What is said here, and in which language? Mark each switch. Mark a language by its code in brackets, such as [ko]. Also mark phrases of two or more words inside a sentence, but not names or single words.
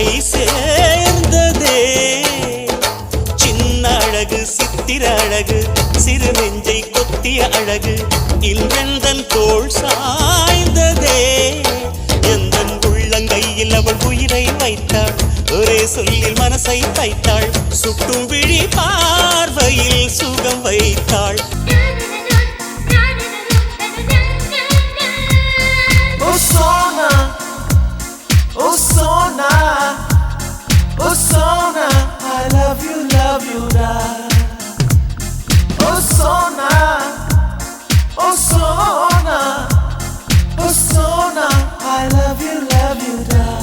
[ta] சேர்ந்ததே சின்ன அழகு சித்திர அழகு சிறு நெஞ்சை கொத்திய அழகு இன்றெந்தன் தோள் சாய்ந்ததே எந்தன் உள்ளங்கையில் அவள் உயிரை வைத்தாள் ஒரே சொல்லில் மனசை தைத்தாள் சுட்டும் விழி பார்வையில் சுகம் வைத்தாள் [en] Sona, oh Sona, oh Sona, I love you, [ta] da. [en] Oh Sona, oh Sona, oh Sona, I love you, [ta] da.